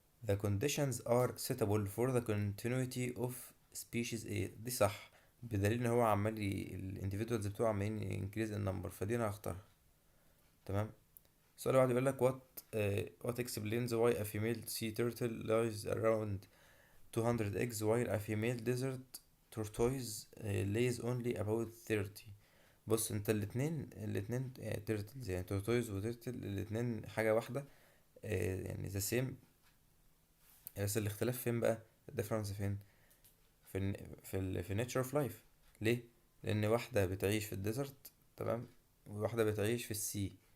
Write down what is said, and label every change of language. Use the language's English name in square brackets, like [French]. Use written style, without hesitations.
[English] The conditions are suitable for the continuity of species A. [Arabic] دي صح، بدليل ان هو عمال ال individuals بتوعه عمالين [English] increase in number، [Arabic] فدي انا هختارها. تمام. السؤال اللي بعده بيقول لك [English] what explains why a female sea turtle lays around 200 eggs while a female desert tortoise lays only about 30. [Arabic] بص انت الاتنين turtles، يعني tortoise و turtle الاتنين حاجة واحدة، يعني [English] the same. [Arabic] بس الاختلاف فين بقى؟ الديفرنس فين؟ في [English] nature of life. [Arabic] ليه؟ لان واحدة بتعيش في الديزرت، تمام، وواحدة بتعيش في السي.